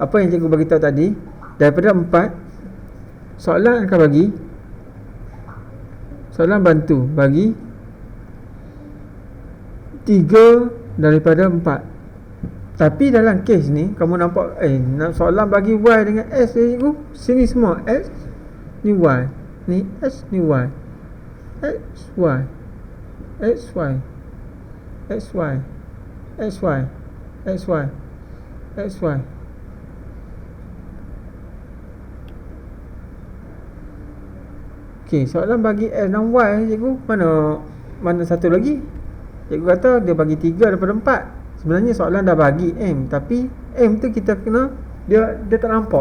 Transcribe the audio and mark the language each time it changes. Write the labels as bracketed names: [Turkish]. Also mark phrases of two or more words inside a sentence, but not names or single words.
[Malay] Apa yang cikgu bagi tahu tadi? Daripada 4, soalan akan bagi soalan bantu bagi 3 daripada 4. Tapi dalam kes ni kamu nampak soalan bagi y dengan s ni cikgu. Sini semua x ni y, ni s ni y. X y x y x y x y x y x y. Okey, soalan bagi s dan y cikgu, mana satu lagi? Cikgu kata dia bagi 3 daripada 4. Sebenarnya soalan dah bagi M, tapi M tu kita kena dia tak nampak.